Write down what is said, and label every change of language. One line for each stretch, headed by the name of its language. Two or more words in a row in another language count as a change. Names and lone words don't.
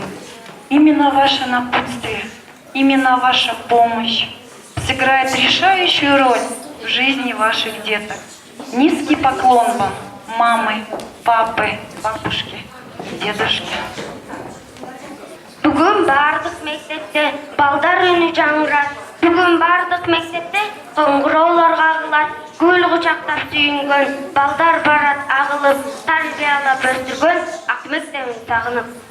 Russian: Именно ваше напутствие, именно ваша помощь сыграет решающую роль в жизни ваших деток. Низкий поклон вам, мамы, папы, бабушки, дедушки.
Kazakh: Бүгін бардық мектепте балдар үні жаңғырады. Бүгін бардық мектепте қоңыраулар қағылады. Гүл құшақтап сүйінген балдар барат ағылып, тәрбиялап өстірген ақ мектебін сағынып.